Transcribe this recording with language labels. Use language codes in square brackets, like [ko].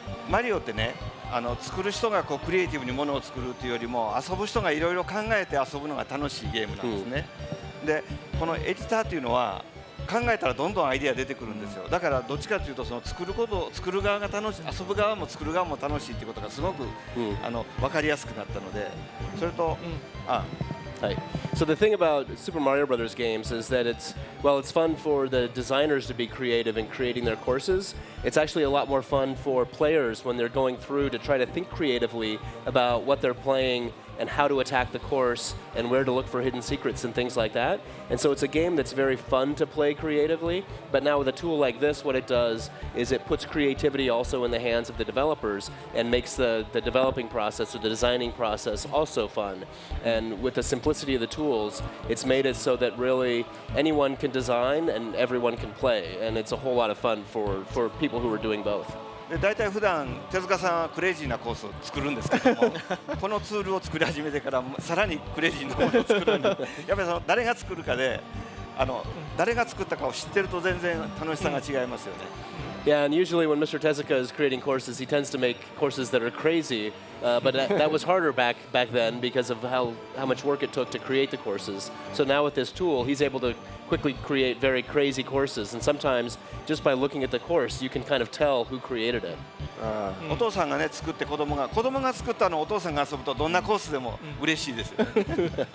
[ja] マリオってね、作る人がこうクリエイティブにものを作るというよりも遊ぶ人がいろいろ考えて遊ぶのが楽しいゲームなんですね。でこのエディターというのは考えたらどんどんアイデア出てくるんですよ。だからどっちかというとその作る側が楽しい、遊ぶ側も作る側も楽しいということがすごく、分かりやすくなったので、それと、 [en] Right. So the thing about Super Mario Brothers games is that it's fun for the designers to be creative in creating their courses. It's actually a lot more fun for players when they're going through to try to think creatively about what they're playing and how to attack the course and where to look for hidden secrets and things like that. And so it's a game that's very fun to play creatively, but now with a tool like this, what it does is it puts creativity also in the hands of the developers and makes the developing process or the designing process also fun. And with the simplicity of the tools, it's made it so that really anyone can design and everyone can play, and it's a whole lot of fun for people who are doing both. [ja] で大体普段手塚さんはクレイジーなコースを作るんですけどもこのツールを作り始めてからさらにクレイジーなものを作るんでやっぱりその誰が作るかで誰が作ったかを知ってると全然楽しさが違いますよね。 [en] Yeah, and usually when Mr. Tezuka is creating courses, he tends to make courses that are crazy, but that was harder back then because of how much work it took to create the courses. So now with this tool, he's able to quickly create very crazy courses, and sometimes just by looking at the course, you can kind of tell who created it. [ja] お父さんがね作って子供が作ったのをお父さんが遊ぶとどんなコースでも嬉しいですよね。